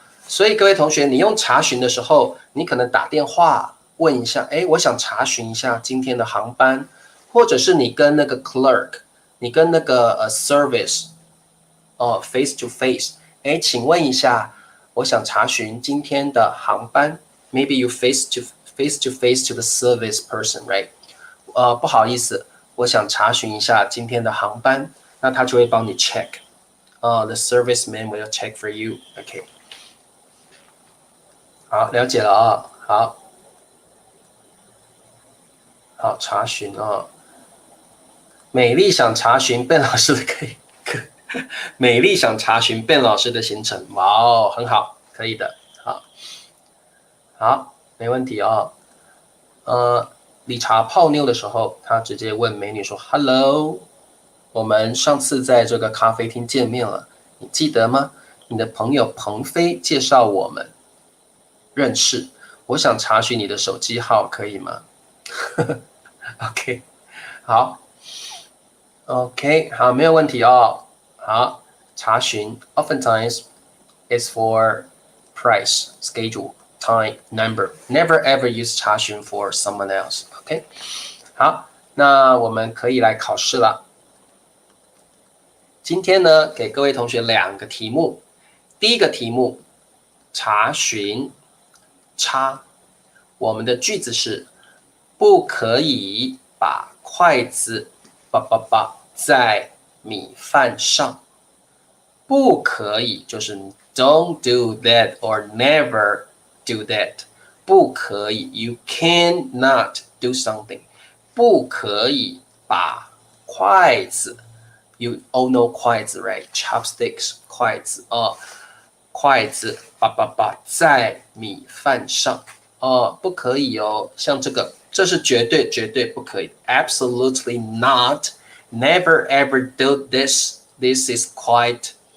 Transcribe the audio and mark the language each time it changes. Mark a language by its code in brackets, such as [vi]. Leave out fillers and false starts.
[zh] 所以各位同学，你用查询的时候，你可能打电话问一下，我想查询一下今天的航班，或者是你跟那个 clerk， 你跟那个service [en] face to face， [zh] 请问一下，我想查询今天的航班。 [en] Maybe you face to face to the service person, right？ [zh] 不好意思，我想查询一下今天的航班，那他就会帮你 check。 [en] The serviceman will check for you. [zh] OK， 好，了解了好，查询美丽想查询Ben老师的美丽想查询Ben老师的行程，哇哦，很好，可以的，好，没问题理查泡妞的时候，他直接问美女说 ：“Hello， 我们上次在这个咖啡厅见面了，你记得吗？你的朋友鹏飞介绍我们认识，我想查询你的手机号，可以吗？” [en] OK， 好 ，OK， 好， [zh] 没有问题 [en] 好，查询 oftentimes is for price, schedule, time, number. Never ever use 查询 for someone else. [zh] OK， 好，那我们可以来考试了。今天呢，给各位同学2个题目。第一个题目，查询插，我们的句子是不可以把筷子在米饭上。不可以就是 [en] don't do that or never do that。不可以 you cannot do something。 [zh] 不可以把筷子 [en] you all know [zh] 筷子 right chopsticks 筷子筷子在米饭上不可以像这是绝对不可以 [en] absolutely not never ever do this is quite